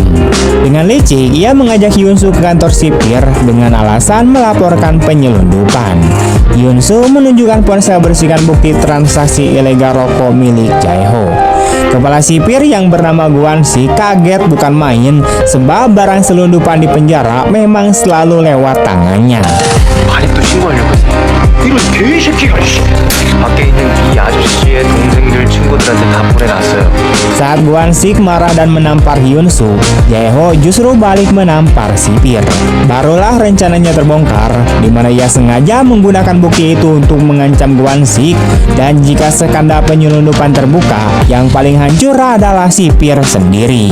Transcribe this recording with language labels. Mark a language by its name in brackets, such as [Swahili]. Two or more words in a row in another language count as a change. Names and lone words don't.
[Indonesian] Dengan licik, ia mengajak Hyun-soo ke kantor sipir dengan alasan melaporkan penyelundupan. Hyun-soo menunjukkan ponsel berisikan bukti transaksi ilegal rokok milik Jae-ho. Kepala sipir yang bernama Gwon-sik kaget bukan main, sebab barang selundupan di penjara memang selalu lewat tangannya. [Korean] 아니 또 신고하려고 했어. 이런 개새끼가 밖에 있는 이 아저씨의 동생들 친구들한테 다 보내놨어요. [Indonesian] Saat Gwon-sik marah dan menampar Hyun-soo, Jae-ho justru balik menampar sipir. Barulah rencananya terbongkar, di mana ia sengaja menggunakan bukti itu untuk mengancam Gwon-sik, dan jika skandal penyelundupan terbuka, yang paling hancur adalah sipir sendiri.